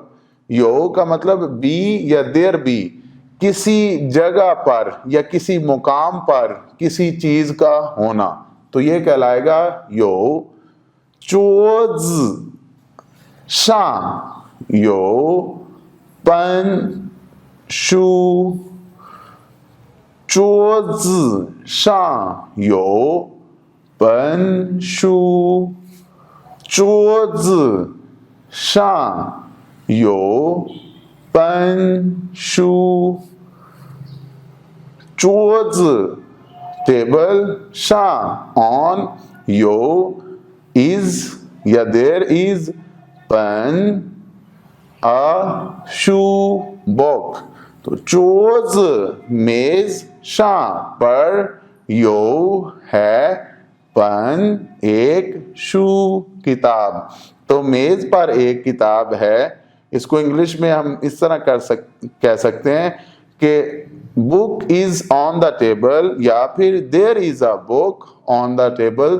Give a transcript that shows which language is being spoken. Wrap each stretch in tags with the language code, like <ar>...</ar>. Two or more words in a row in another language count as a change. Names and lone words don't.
<hi>यो का मतलब बी या</hi> <en>there be,</en> <hi>किसी जगह पर या किसी मुकाम पर किसी चीज का होना, तो ये कहलाएगा यो।</hi> <zh>桌上有本书, 桌子上有本书，桌子上有本书，</zh> <en>桌子 table 上 on 有 is या there is pen a shoe book।</en> <hi>तो चोज मेज, शां पर, यो है, पन एक, शू किताब। तो मेज पर एक किताब है। इसको इंग्लिश में हम इस तरह कह सकते हैं कि</hi> <en>book is on the table</en> <hi>या फिर</hi> <en>there is a book on the table.</en>